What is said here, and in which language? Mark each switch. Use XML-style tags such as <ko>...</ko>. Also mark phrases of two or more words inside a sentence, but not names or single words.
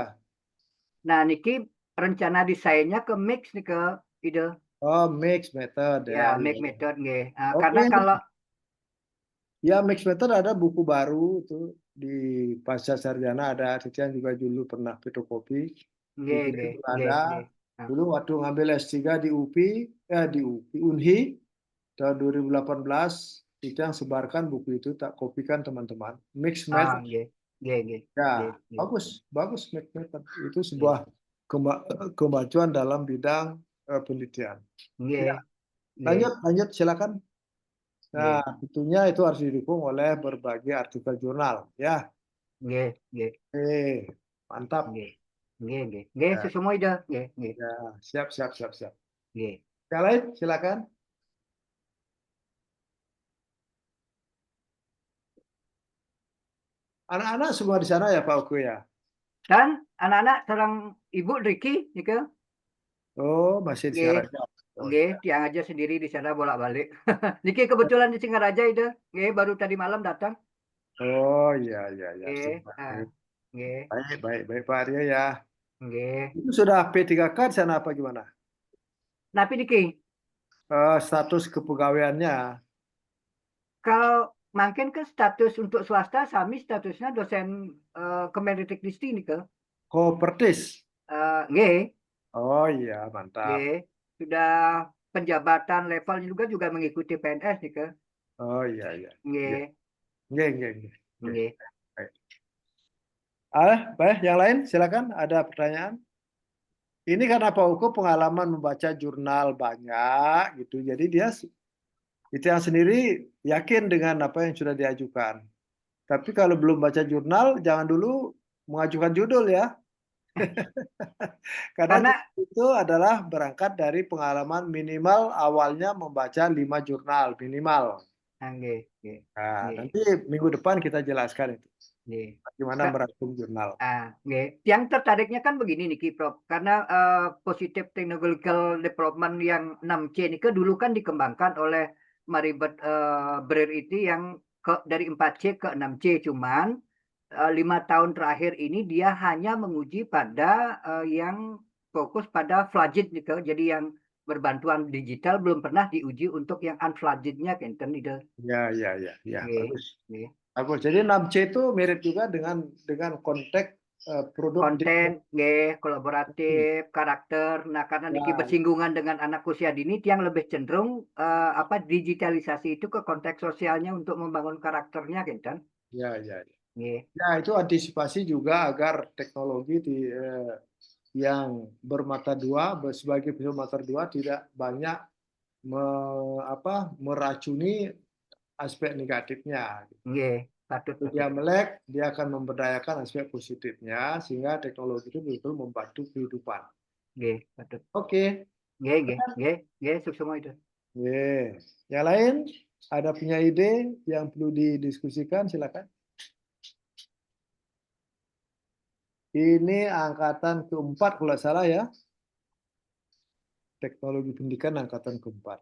<id>Nah niki rencana desainnya ke mix nih ke ide</id> <en>Oh, mix method</en> <id>ya ya, mix ya, ya. method nggih. Oke, Karena kalau ya</id> <en>mix method</en> <id>ada buku baru itu di Pasca Sarjana ada, Titian juga dulu pernah fotokopi. Di nggih kita nggih juga nggih ada. nggih. Nah, Dulu waktu ngambil S3 di UPI, di UPI, Unhi tahun 2018, itu yang sebarkan buku itu tak kopikan teman-teman.</id> <en>Mix method.</en> <ban>nggih nggih nggih nggih</ban> <id>Ya, nggih bagus, bagus</id> <en>mix method.</en> <id>Itu nggih sebuah kemajuan dalam bidang penelitian. Ya,</id> <ban>nggih nggih</ban> <id>lanjut, lanjut, silakan. Nah, nggih tentunya itu harus didukung oleh berbagai artikel jurnal. Ya,</id> <ban>nggih nggih</ban> <id>mantap.</id> <ban>nggih nggih nggih nggih</ban> <id>Ya, sesuai</id> <ban>ide nggih nggih</ban> <id>ya, siap, siap, siap, siap. nggih. Yang lain, silakan. Anak-anak semua di sana ya Pak Oku ya. Dan anak-anak sareng Ibu Riki nika Oh, masih di nggih Singaraja. Oh nggih iya. tiang aja sendiri di sana bolak-balik. Niki kebetulan di Singaraja ide nggih baru tadi malam datang. Oh iya, iya, iya. Nggih, Sip. nggih Baik, baik, baik Pak Aryo ya. nggih. Itu sudah P3K di sana apa gimana?</id> <ban>Napi niki</ban> <id>Status kepegawaiannya. kalau makin ke status untuk swasta sami statusnya dosen Kemendikbudristek nika. Kopertis. Nggih Oh iya, mantap. nggih sudah penjabatan levelnya juga mengikuti PNS nika. Oh iya, iya. Iya. Nggih</id> <ban>Nggih, nggih, nggih. Nggih.</ban> <id>nggih. Baik. Baik, yang lain silakan. Ada pertanyaan? ini karena Pak Uko pengalaman membaca jurnal banyak gitu. Jadi dia itu yang sendiri yakin dengan apa yang sudah diajukan. Tapi kalau belum baca jurnal, jangan dulu mengajukan judul ya. Karena Karena itu adalah berangkat dari pengalaman minimal awalnya membaca 5 jurnal minimal.</id> <ban>nggih, nggih,</ban> <id>Nah, nggih, nanti minggu depan kita jelaskan itu. nggih. Bagaimana merangkum jurnal. Nggih. Yang tertariknya kan begini niki Prof, karena</id> <en>Positive Technological Development</en> <id>yang 6C ini ke dulu kan dikembangkan oleh Maribeth Breer itu yang dari 4C ke 6C, cuman 5 tahun terakhir ini dia hanya menguji pada yang fokus pada flagit gitu. Jadi yang berbantuan digital belum pernah diuji untuk yang unflagitnya kenten itu. Ya, ya, ya, ya, Nggih, bagus. nggih. Bagus. Jadi 6C itu mirip juga dengan konteks produk Konten, nggih, digital. kolaboratif, karakter. Nah, karena niki Ya, bersinggungan dengan anak usia dini, yang lebih cenderung apa digitalisasi itu ke konteks sosialnya untuk membangun karakternya, kan? ya, ya. Nggih, Ya, itu antisipasi juga agar teknologi yang bermata dua, sebagai bermata dua tidak banyak meracuni aspek negatifnya. nggih, patut, Kalau dia patut. melek, dia akan memberdayakan aspek positifnya sehingga teknologi itu betul membantu kehidupan. Nggih, patut. Oke,</id> <ban>Nggih, nggih, nggih, nggih,</ban> <id>semua itu. Yang lain ada punya ide yang perlu didiskusikan, silakan. Ini angkatan keempat kalau salah ya, teknologi pendidikan angkatan keempat.</id>